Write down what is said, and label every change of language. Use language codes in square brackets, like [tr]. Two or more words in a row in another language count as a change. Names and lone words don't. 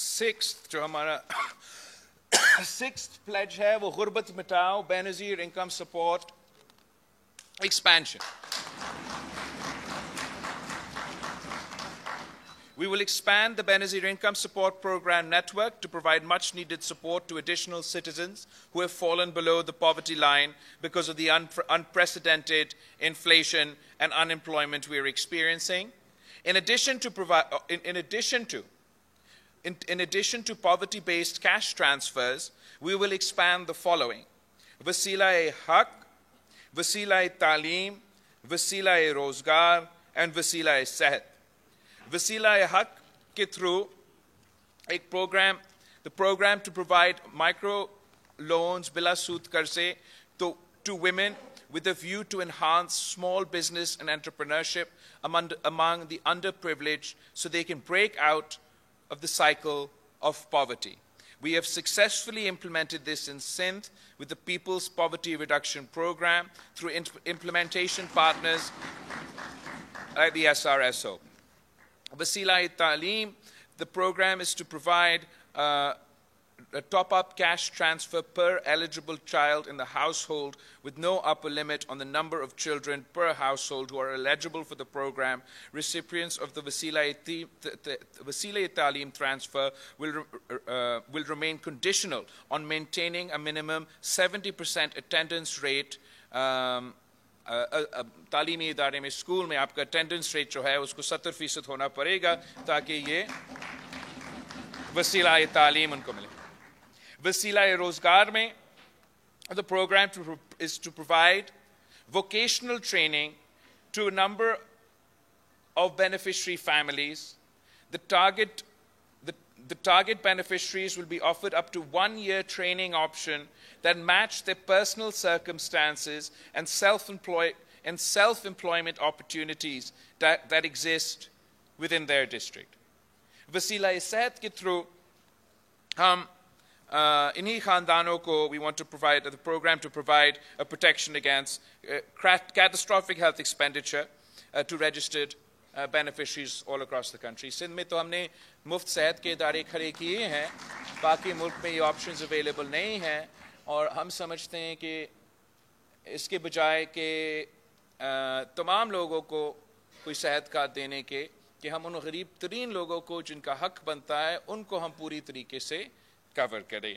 [ur] سکستھ جو ہمارا سکستھ پلیج ہے وہ غربت مٹاؤ، بینظیر انکم سپورٹ expansion. [en] We will expand the Benazir Income Support Program network to provide much-needed support to additional citizens who have fallen below the poverty line because of the unprecedented inflation and unemployment we are experiencing. In addition to poverty-based cash transfers, we will expand the following: Wasila-e-Haq, Wasila-e-Taaleem, Wasila-e-Rozgar, and Wasila-e-Sehat. Wasila-e-Haq ke through a program, the program to provide micro loans [ur] بلا سود قرضے [en] to women with a view to enhance small business and entrepreneurship among the underprivileged so they can break out of the cycle of poverty. We have successfully implemented this in Sindh with the People's Poverty Reduction Program through implementation partners like the SRSO. Wasila-e-Taaleem, the program is to provide a top-up cash transfer per eligible child in the household with no upper limit on the number of children per household who are eligible for the program. Recipients of the Wasila-e-Taaleem transfer will remain conditional on maintaining a minimum 70% attendance rate. [ur] تعلیمی ادارے میں سکول میں آپ کا [en] attendance rate [ur] جو ہے اس کو 70% ہونا پڑے گا تاکہ یہ وسیلۂ تعلیم ان کو ملے. [en] Wasila-e-Rozgar में the program is to provide vocational training to a number of beneficiary families. The target beneficiaries will be offered up to 1-year training option that match their personal circumstances and self-employment opportunities that exist within their district. Wasila-e-Sehat ke through [ur] انہی خاندانوں کو [en] we want to provide the program to provide a protection against catastrophic health expenditure to registered beneficiaries all across the country. [ur] سندھ میں تو ہم نے مفت صحت کے ادارے کھڑے کیے ہیں، باقی ملک میں یہ [en] options available [ur] نہیں ہیں اور ہم سمجھتے ہیں کہ اس کے بجائے کہ تمام لوگوں کو کوئی صحت کارڈ دینے کے کہ ہم ان غریب ترین لوگوں کو جن کا حق بنتا ہے ان کو ہم پوری طریقے سے کور کریں.